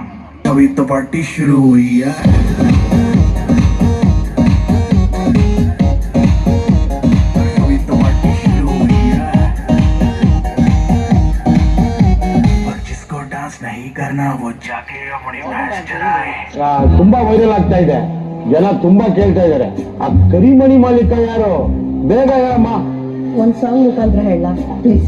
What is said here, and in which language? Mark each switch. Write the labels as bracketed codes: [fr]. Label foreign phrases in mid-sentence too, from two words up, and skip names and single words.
[hi] अभी तो पार्टी शुरू हुई है। वो जाके अपनी भैंस चराए। [kn] ತುಂಬಾ ವೈರಲ್ ಆಗ್ತಾ ಇದೆ, ಜನ ತುಂಬಾ ಕೇಳ್ತಾ ಇದಾರೆ. ಆ ಕರಿಮಣಿ ಮಾಲೀಕ ಯಾರು ಬೇಗ ಹೇಳಮ್ಮ. ಒಂದ್ ಸಾಂಗ್ ಮುಖಾಂತರ ಹೇಳ ಪ್ಲೀಸ್.